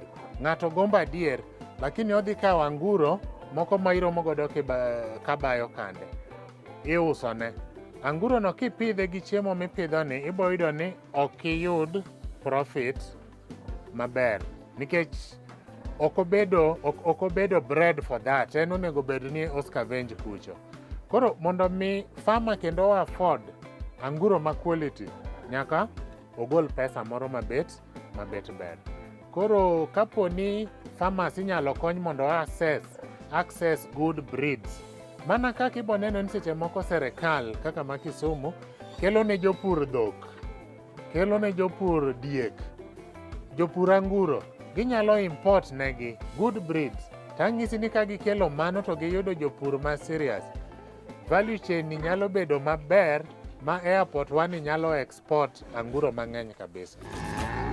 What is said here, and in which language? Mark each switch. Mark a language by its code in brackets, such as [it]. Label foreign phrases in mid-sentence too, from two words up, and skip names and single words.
[luo] Ng'ato gombo adier, lakini odhi kawo anguro moko ma iromo godo kabayo kande, iusone. Anguro no kipidhe gi chiemo mipidhoni, ibo yudo ni ok iyud profit maber, nikech ok obedo [en] bred for that. [luo] En onego bed ni oscavenge kucho. Koro mondo mi farmer kendo afford anguro ma quality, nyaka ogol pesa moro mabet ber. Koro kapo ni farmers inyalo kony mondo [en] access good breeds, [luo] mana kaka ibo neno ni seche moko sirikal kaka ma Kisumo kelo ne jopur dhok, kelo ne jopur diek, jopur anguro, ginyalo import negi [en] good breeds. [luo] Tang'isi ni ka gikelo mano to giyudo jopur ma serious, [en] value chain [luo] ni nyalo bedo maber, ma airport wani nyalo export anguro mang'eny kabisa.